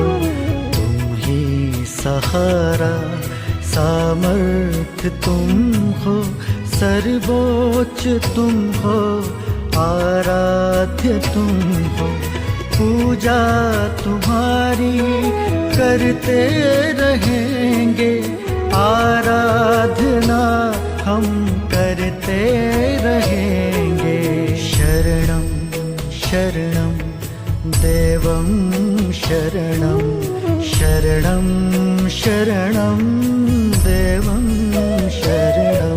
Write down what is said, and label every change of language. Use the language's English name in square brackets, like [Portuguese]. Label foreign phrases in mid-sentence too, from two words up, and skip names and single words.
[Hindi] तुम ही सहारा सामर्थ तुम हो, सर्वोच्च तुम हो, आराध्य तुम हो। पूजा तुम्हारी करते रहेंगे, आराधना हम करते रहेंगे। [Sanskrit] शरणं शरणं देवं शरणं, शरणं शरणं देवं शरणं।